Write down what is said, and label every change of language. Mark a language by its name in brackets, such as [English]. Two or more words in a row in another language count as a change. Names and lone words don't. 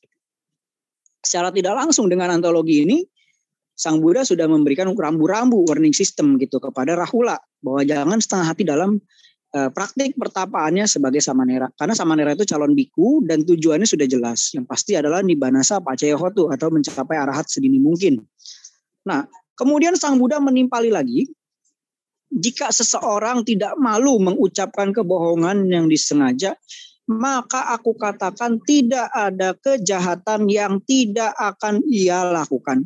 [Indonesian] Secara tidak langsung dengan antologi ini, Sang Buddha sudah memberikan rambu-rambu [English] warning system [Indonesian] gitu kepada Rahula, bahwa jangan setengah hati dalam praktik pertapaannya sebagai samanera. Karena samanera itu calon biku dan tujuannya sudah jelas. Yang pasti adalah [Pali] nibbanasa paccaya-hotu [Indonesian] atau mencapai arahat sedini mungkin. Nah, kemudian Sang Buddha menimpali lagi, jika seseorang tidak malu mengucapkan kebohongan yang disengaja, maka aku katakan tidak ada kejahatan yang tidak akan ia lakukan.